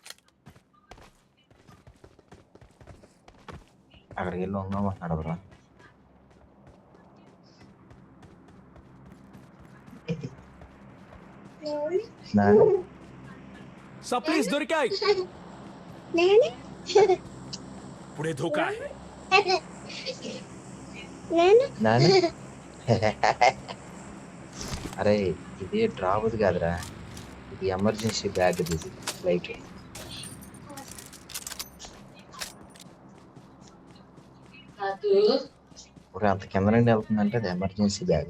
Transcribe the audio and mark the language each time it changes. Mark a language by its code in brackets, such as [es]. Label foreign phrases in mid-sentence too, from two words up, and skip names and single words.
[te] అక్కడికి వెళ్ళి ఉందామంటున్నాడు బ్రో. सप्लीज దొరికాయి. [mr] पुढे धोका आहे. [te] అరే ఇది డ్రాప్ కాదురా, ఇది [en] emergency bag, [te] ఇది లైట్. అంత కింద నుండి వెళ్తుందంటే అది [en] emergency bag.